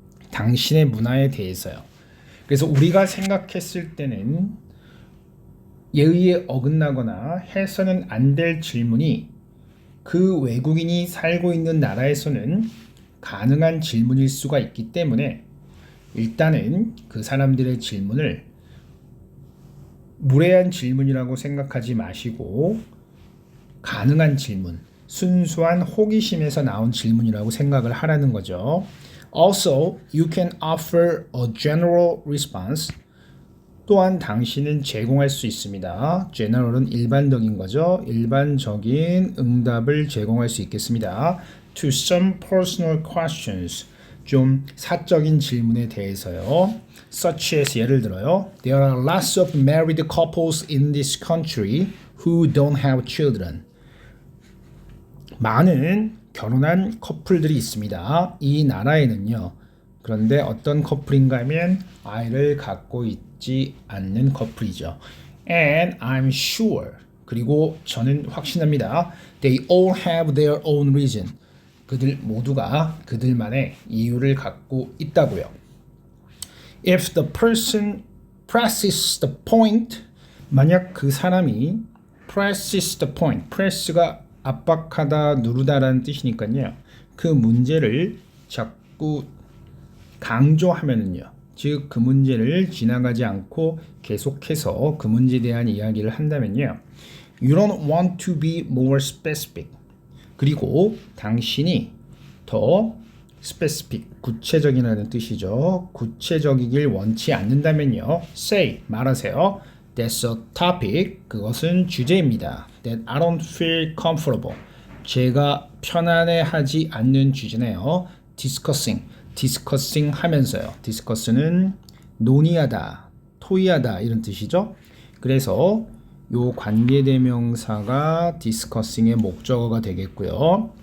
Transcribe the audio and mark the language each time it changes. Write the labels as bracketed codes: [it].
[ko] 당신의 문화에 대해서요. 그래서 우리가 생각했을 때는 예의에 어긋나거나 해서는 안 될 질문이 그 외국인이 살고 있는 나라에서는 가능한 질문일 수가 있기 때문에 일단은 그 사람들의 질문을 무례한 질문이라고 생각하지 마시고 가능한 질문, 순수한 호기심에서 나온 질문이라고 생각을 하라는 거죠. [en] Also, you can offer a general response. [ko] 또한 당신은 제공할 수 있습니다. general은 일반적인 거죠. 일반적인 응답을 제공할 수 있겠습니다. [en] To some personal questions. [ko] 좀 사적인 질문에 대해서요. [en] Such as [ko] 예를 들어요. [en] There are lots of married couples in this country who don't have children. [ko] 많은 결혼한 커플들이 있습니다. 이 나라에는요. 그런데 어떤 커플인가 하면 아이를 갖고 있지 않는 커플이죠. [en] And I'm sure. [ko] 그리고 저는 확신합니다. [en] They all have their own reason. [ko] 그들 모두가 그들만의 이유를 갖고 있다고요. [en] If the person presses the point, [ko] 만약 그 사람이 [en] presses the point, press가 [ko] 압박하다, 누르다라는 뜻이니까요. 그 문제를 자꾸 강조하면은요. 즉 그 문제를 지나가지 않고 계속해서 그 문제에 대한 이야기를 한다면요. [en] You don't want to be more specific. [ko] 그리고 당신이 더 specific, 구체적이라는 뜻이죠. 구체적이길 원치 않는다면요. [en] Say, [ko] 말하세요. [en] That's a topic. [ko] 그것은 주제입니다. [en] That I don't feel comfortable. [ko] 제가 편안해하지 않는 주제네요. discussing 하면서요. discuss는 논의하다, 토의하다 이런 뜻이죠. 그래서 요 관계대명사가 discussing의 목적어가 되겠고요.